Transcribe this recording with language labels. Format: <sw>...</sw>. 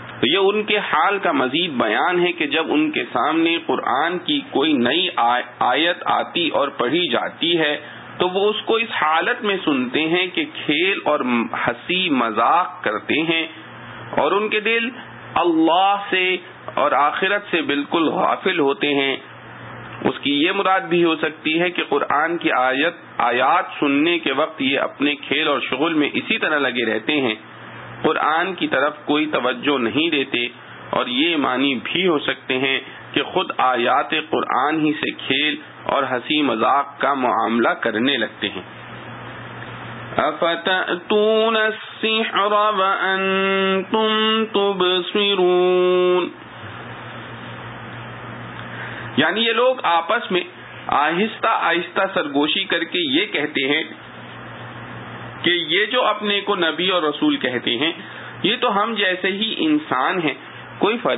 <ur>یہ ان کے حال کا مزید بیان ہے کہ جب ان کے سامنے قرآن کی کوئی نئی آیت آتی اور پڑھی جاتی ہے تو وہ اس کو اس حالت میں سنتے ہیں کہ کھیل اور ہنسی مذاق کرتے ہیں، اور ان کے دل اللہ سے اور آخرت سے بالکل غافل ہوتے ہیں۔ اس کی یہ مراد بھی ہو سکتی ہے کہ قرآن کی آیات سننے کے وقت یہ اپنے کھیل اور شغل میں اسی طرح لگے رہتے ہیں، قرآن کی طرف کوئی توجہ نہیں دیتے، اور یہ معنی بھی ہو سکتے ہیں کہ خود آیات قرآن ہی سے کھیل اور ہنسی مذاق کا معاملہ کرنے لگتے ہیں۔</ur> <ar>افتأتون السحر وأنتم تبصرون،</ar> <ur>یعنی یہ لوگ آپس میں آہستہ آہستہ سرگوشی کر کے یہ کہتے ہیں کہ یہ جو اپنے کو نبی اور رسول کہتے ہیں، یہ تو ہم جیسے ہی انسان ہیں، کوئی</ur>